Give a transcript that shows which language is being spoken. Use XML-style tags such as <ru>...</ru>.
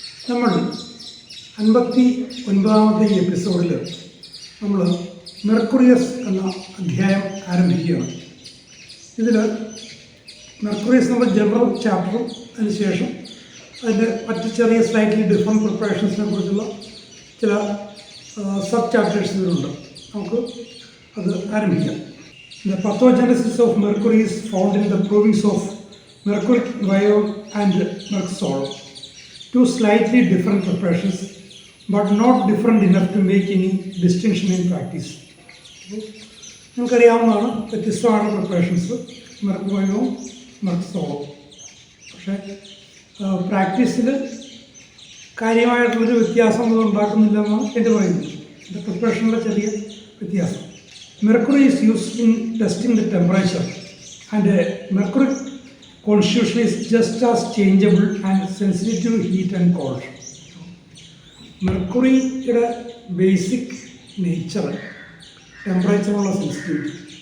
<ml>നമ്മൾ 59ാമത്തെ എപ്പിസോഡിൽ നമ്മൾ മെർക്കുറിയസ് എന്ന അധ്യായം ആരംഭിക്കുകയാണ്. ഇതിൽ മെർക്കുറിയസ് നമ്മൾ ജനറൽ ചാപ്റ്ററും അതിനുശേഷം അതിൻ്റെ മറ്റ് ചെറിയ സ്ലൈറ്റ്ലി ഡിഫറെൻറ്റ് പ്രിപ്പറേഷൻസിനെ കുറിച്ചുള്ള ചില സബ് ചാപ്റ്റേഴ്സ് ഇതിലുണ്ട്. നമുക്ക് അത് ആരംഭിക്കാം.</ml> <en>The pathogenesis of mercury is found in the provings of mercuric ion and mercosol, two slightly different preparations but not different enough to make any distinction in practice.</en> <ml>നിങ്ങൾക്കറിയാവുന്നതാണ് വ്യത്യസ്തമായ preparations മെർക്കുറിയും മെർക്കസോളും. പക്ഷേ പ്രാക്ടീസിൽ കാര്യമായിട്ടുള്ളൊരു വ്യത്യാസം അത് ഉണ്ടാക്കുന്നില്ല എന്നാണ് എൻ്റെ പറയുന്നത്. ഇതിൻ്റെ പ്രിപ്പറേഷനിലെ ചെറിയ വ്യത്യാസം.</ml> <en>Mercury is used in testing the temperature, and mercury constitution is just as changeable and sensitive to heat and cold.</en> <ml>മെർക്കുറിയുടെ basic nature ടെമ്പറേച്ചറുള്ള sensitivity.</ml>